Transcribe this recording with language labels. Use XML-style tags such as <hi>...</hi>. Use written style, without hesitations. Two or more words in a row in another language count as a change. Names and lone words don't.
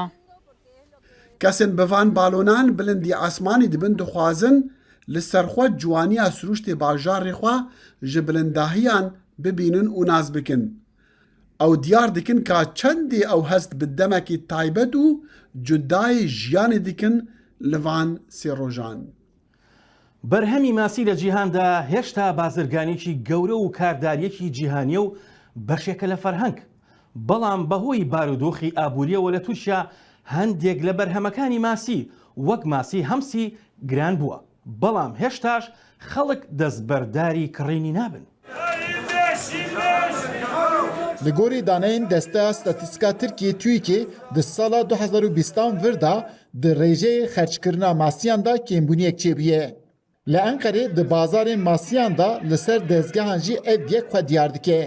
<ku>Kesên bi van balûnan bilindî esmanî dibin dixwazin li serxwe ciwaniya srûştê bajarê xwe ji bilindahiyan bibînin û naz bikin. Ew diyar dikin ka çendê ew hest bi demekî taybet û cudayê jiyanê dikin li van sê rojan.</ku> <ckb>بەرهەمی ماسی لە جیهاندا هێشتا بازرگانێکی گەورە و کارداریەکی جیهانیە و بەشێکە لە فەرهەنگ، بەڵام بەهۆی بارودۆخی ئابووریەوە لە تووشیا هەندێک لە بەرهەمەکانی ماسی وەک ماسی هەمسی گران بووە، بەڵام هێشتاش خەڵک دەستبەرداری کڕینی نابن.</ckb> <ku>Li gorî daneyên Desteya Statîstika Tirkiye TÜİKê di sala 2020 vir da di rêjeyê xerçkirina masiyan da kêmbûniyek çêbûye. Li Enqerê di bazarên masiyan da li ser dezgehan jî ev yek xwe diyar dike.</ku>